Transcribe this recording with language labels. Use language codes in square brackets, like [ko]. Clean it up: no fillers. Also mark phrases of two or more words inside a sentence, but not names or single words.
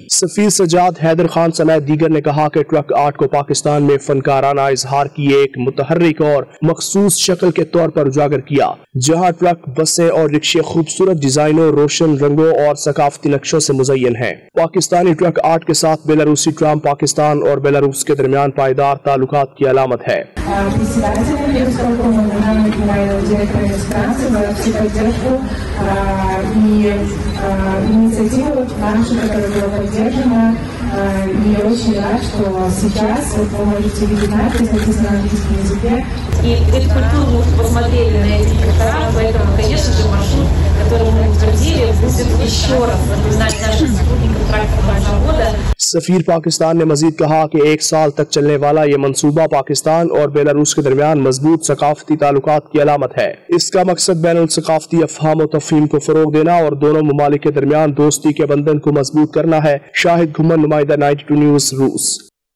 [ur] سفیر سجاد حیدر خان سمیت دیگر نے کہا کہ ٹرک آرٹ کو پاکستان میں فنکارانہ اظہار کی ایک متحرک اور مخصوص شکل کے طور پر اجاگر کیا، جہاں ٹرک، بسیں اور رکشے خوبصورت ڈیزائنوں، روشن رنگوں اور ثقافتی نقشوں سے مزین ہیں۔ پاکستانی ٹرک آرٹ کے ساتھ بیلاروسی ٹرام پاکستان اور بیلاروس کے درمیان پائیدار تعلقات کی علامت ہے۔ [ru] инициативу нашу, которая была поддержана, и очень рад, что сейчас вот вы можете видеть надпись, написано на английском языке. И эти культуры мы посмотрели на эти рестораны, поэтому, конечно же, маршрут, который мы утвердили, будет еще раз напоминать нашим сотрудникам тракторного завода. [ur] سفیر پاکستان نے مزید کہا کہ 1 سال تک چلنے والا یہ منصوبہ پاکستان اور بیلاروس کے درمیان مضبوط ثقافتی تعلقات کی علامت ہے۔ اس کا مقصد بین الثقافتی افہام و تفہیم کو فروغ دینا اور دونوں ممالک کے درمیان دوستی کے بندھن کو مضبوط کرنا ہے۔ شاہد گھومن، نمائندہ 92 نیوز، روس۔